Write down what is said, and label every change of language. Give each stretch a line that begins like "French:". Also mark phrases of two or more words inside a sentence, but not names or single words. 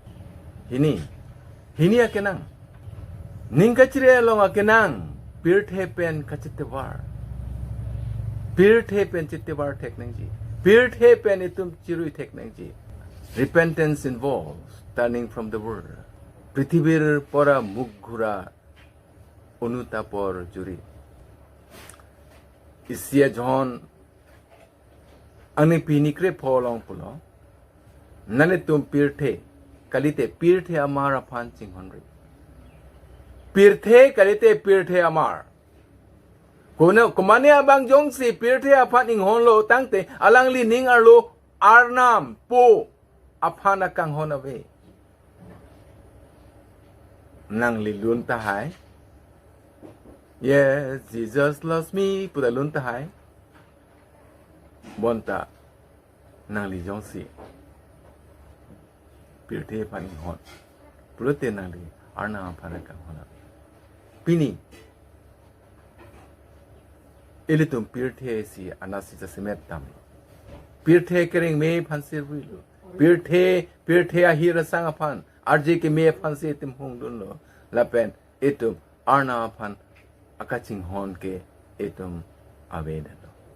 Karbi: hini akenang ning kachire long akenang pirthe pen kachite war pirthe pen chitte war teknang ji pirthe pen itum chirui teknang ji
English: repentance involves turning from the world
Assamese: পৃথিৱীৰ পৰা মুঘূৰা অনুতাপৰ জুৰি
Karbi: isia john ani pinikre pholong pulo nane tum pirthe kalite pirthe amara phan chinghonri pirthe kalite pirthe amar kono komane abang jongsi pirthe aphan inghon lo tangte alangli ning arlo arnam po aphana kang honave nang li lun ta hai
English: yes Jesus loves me
Karbi: puda lun ta hai bonta nang li jongsi pirthe phan inghon pulote nang li arnam aphana kang hona pini ilitum pirthe si anasi sa semet tam pirthe kering me phan sirwilu pirthe ahira sang aphan arje ke me phan se tim hong dun lo lapen etum arna phan akaching hon ke etum aveden lo